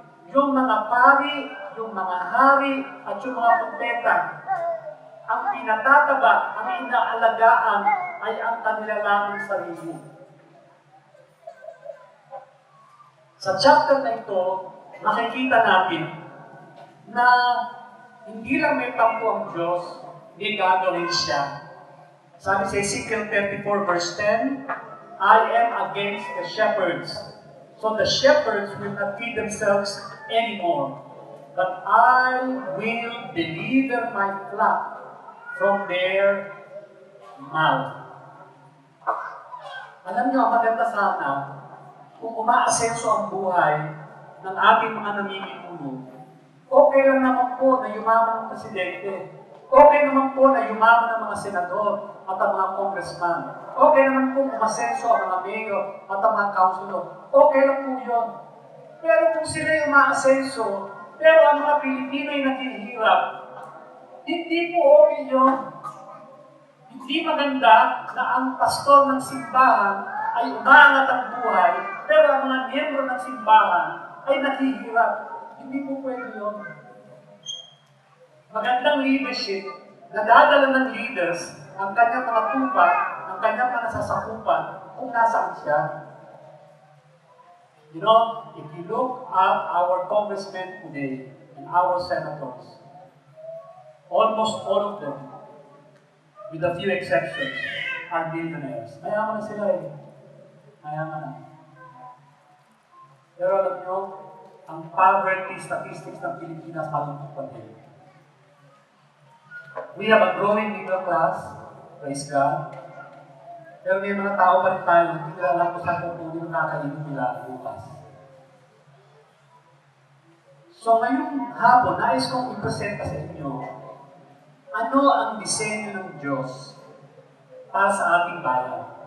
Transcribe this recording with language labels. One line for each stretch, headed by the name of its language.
Filipino: Yung mga pari, yung mga hari, at yung mga propeta, ang pinatataba, ang inaalagaan, ay ang kanila lamang sarili. Sa chapter na ito, makikita natin na hindi lang may tampo ang Diyos, may gagawin siya. Sabi sa
English: Ezekiel 34 verse 10, I am against the shepherds. So the shepherds will not feed themselves anymore. But I will deliver my flock from their mouth.
Filipino: Alam niyo, ang maganda sana, kung umaasenso ang buhay ng ating mga namiminuno, okay lang naman po na yumaman ang presidente. Okay naman po na yumaman ang mga senador at ang mga congressman. Okay naman po umasenso ang mga mayor at ang mga councilor. Okay lang po yun. Pero kung sila yung umaasenso, pero ang mga Pilipino ay naghihirap, hindi po okay yun. Hindi maganda na ang pastor ng simbahan ay umangat ang buhay, pero ang mga miyembro ng simbahan ay naghihirap. Hindi po pwede yun. Magandang leadership, nadadala ng leaders ang kanyang mga tupa, ang kanyang mga nasasakupan kung nasaan siya.
English: You know, if you look at our congressmen today and our senators, almost all of them, with a few exceptions, are billionaires.
Filipino: Mayaman na sila eh. Mayaman na. Pero alam nyo, ang poverty statistics ng Pilipinas malungkot pa din.
English: We have a growing middle class, praise God.
Filipino: Pero may mga tao pa rin tayo, hindi nila alam kung saan pupunin ang kakainin nila bukas. So ngayong hapon, nais kong ipresenta sa inyo, ano ang disenyo ng Diyos para sa ating bayan?